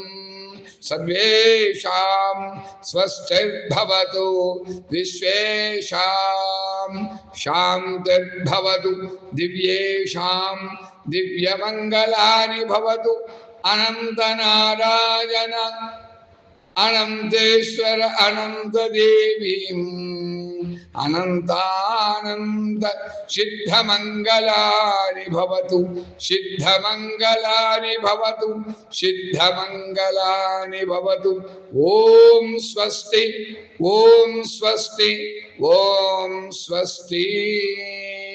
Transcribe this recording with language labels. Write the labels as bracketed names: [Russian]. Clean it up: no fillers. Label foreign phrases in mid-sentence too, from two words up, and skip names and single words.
[Sanskrit] सर्वेषां स्वस्तिर्भवतु विश्वेषां शान्तिर्भवतु दिव्येषां दिव्यमङ्गलानि भवतु। अनंत नारायण अनन्तेश्वर अनन्त देवीं अनन्तानन्द सिद्धमङ्गलानि भवतु सिद्धमङ्गलानि भवतु सिद्धमङ्गलानि भवतु. ॐ स्वस्ति ॐ स्वस्ति ॐ स्वस्ति.